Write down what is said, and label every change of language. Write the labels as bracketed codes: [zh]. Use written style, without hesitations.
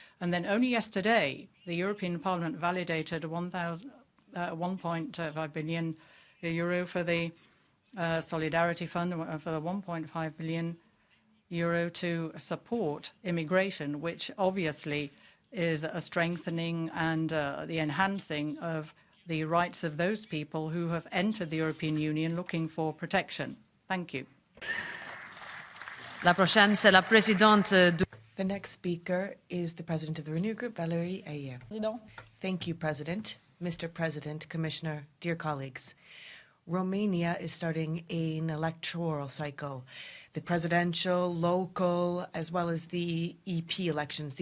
[en] And then only yesterday, the European Parliament validated 1.5 billion euro for the Solidarity Fund, for the 1.5 billion euro to support immigration, which obviously is a strengthening and the enhancing of the rights of those people who have entered the European Union looking for protection. Thank you. [fr] La prochaine, c'est la présidente du... [en] The next speaker is the president of the Renew Group, Valerie Ayer. Thank you, President. Mr. President, Commissioner, dear colleagues. Romania is starting an electoral cycle. The presidential, local, as well as the EP elections.